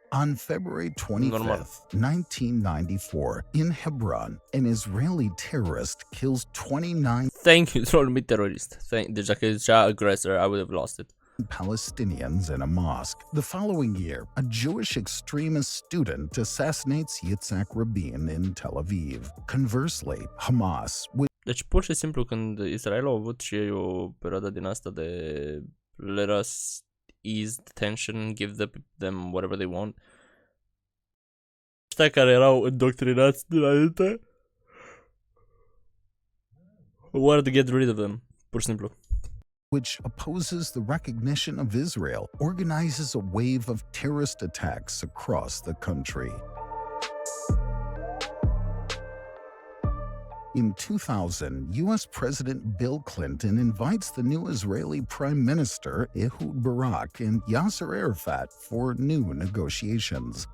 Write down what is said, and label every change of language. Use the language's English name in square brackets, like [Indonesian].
[English] On February 25, 1994, in Hebron, an Israeli terrorist kills 29 Thank you, troll me terrorist. [Romanian] Deci dacă zicea [English] aggressor, I would have lost it. Palestinians in a mosque. The following year, a Jewish extremist student assassinates Yitzhak Rabin in Tel Aviv. Conversely, Hamas, [Romanian] Deci pur și simplu când Israel a avut și ei o perioadă din asta de [English] let us ease the tension, give them whatever they want. [Romanian] Ăștia care erau îndoctrinați dinainte [English] wanted to get rid of them, [Romanian] pur și simplu. [English] which opposes the recognition of Israel, organizes a wave of terrorist attacks across the country. In 2000, U.S. President Bill Clinton invites the new Israeli Prime Minister Ehud Barak and Yasser Arafat for new negotiations.